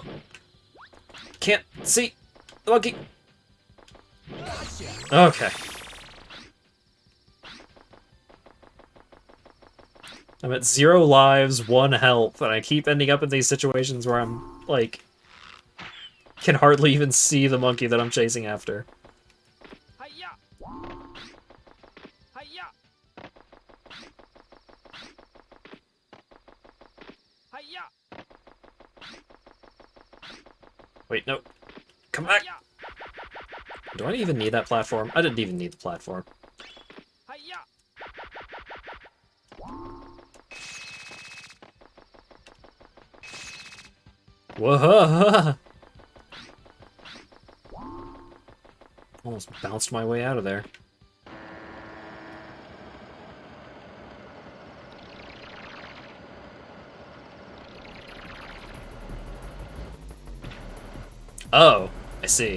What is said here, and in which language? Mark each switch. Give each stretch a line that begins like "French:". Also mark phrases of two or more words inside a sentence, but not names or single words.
English: Can't see the monkey! Okay. I'm at 0 lives, 1 health, and I keep ending up in these situations where I'm, like, can hardly even see the monkey that I'm chasing after. Hi-ya! Hi-ya! Hi-ya! Wait, no. Come back! Hi-ya! Do I even need that platform? I didn't even need the platform. Hi-ya! Whoa! Almost bounced my way out of there. Oh, I see.